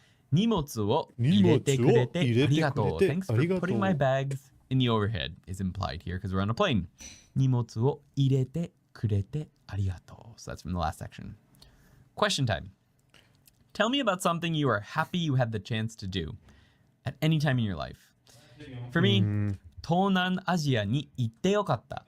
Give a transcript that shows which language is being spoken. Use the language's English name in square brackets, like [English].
[Japanese] 荷物を入れてくれてありがとう。 [English] Thanks for putting my bags in the overhead is implied here because we're on a plane. [Japanese] 荷物を入れてくれてありがとう. [English] So that's from the last section. Question time. Tell me about something you are happy you had the chance to do at any time in your life. For me, [Japanese] 東南アジアに行ってよかった。